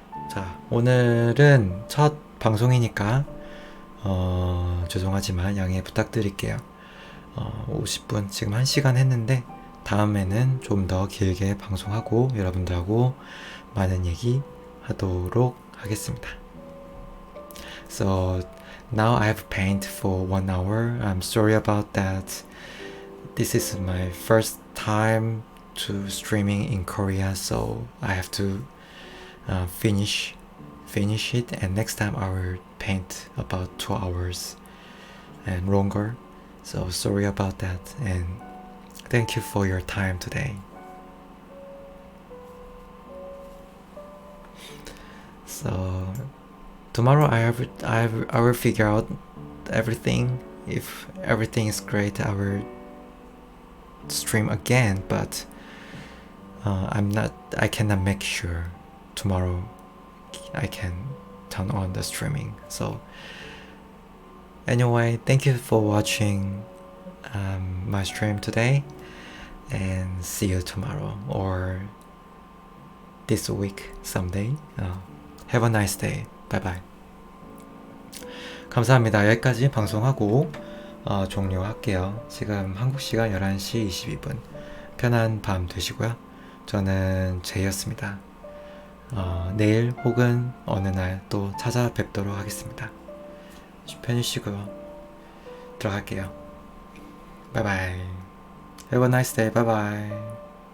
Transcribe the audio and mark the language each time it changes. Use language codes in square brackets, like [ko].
[ko] 자, 오늘은 첫 방송이니까 죄송하지만 양해 부탁드릴게요. 50분, 지금 1시간 했는데 다음에는 좀 더 길게 방송하고 여러분들하고 많은 얘기 하도록 하겠습니다. [en] So now I've painted for 1 hour. I'm sorry about that. This is my first time to streaming in Korea, so I have to finish it, and next time I will paint about 2 hours and longer. So sorry about that, and thank you for your time today. So tomorrow I will figure out everything. If everything is great, I will stream again, but I cannot make sure tomorrow I can turn on the streaming. So anyway, thank you for watching my stream today, and see you tomorrow or this week someday. Have a nice day. Bye bye. [ko] 감사합니다. 여기까지 방송하고 종료할게요. 지금 한국시간 11시 22분. 편한 밤 되시고요. 저는 제이였습니다. 내일 혹은 어느 날 또 찾아뵙도록 하겠습니다. 편히 쉬고요. 들어갈게요. [en] 바이바이. Have a nice day. 바이바이.